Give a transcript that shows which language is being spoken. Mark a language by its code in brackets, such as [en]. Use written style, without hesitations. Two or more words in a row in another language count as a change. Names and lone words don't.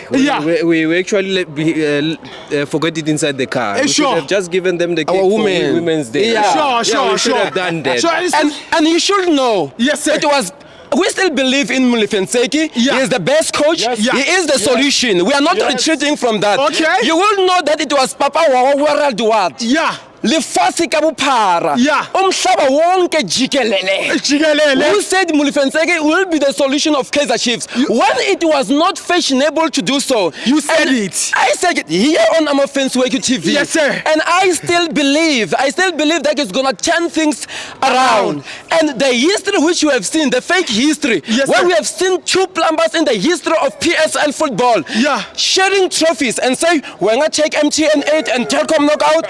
[en] We actually forgot it inside the car. We should have just given them the cake for Women's Day. Sure. We should have done that. And you should know. Yes, sir. It was. We still believe in Mulifenseki. He is the best coach. He is the solution. We are not retreating from that. Okay. You will know that it was Papa Wawa Duat. [st] Lefasi kabuphara [zu] umhlaba wonke jikelele [en] who said Mulifenseki will be the solution of Kaizer Chiefs when it was not fashionable to do so. You said it. I said it here on FANS Wethu TV. Yes, sir. And I still believe that it's gonna turn things around. And the history which you have seen, the fake history, where we have seen two plumbers in the history of PSL football sharing trophies and say, we're gonna take MTN 8 and Telkom knockout.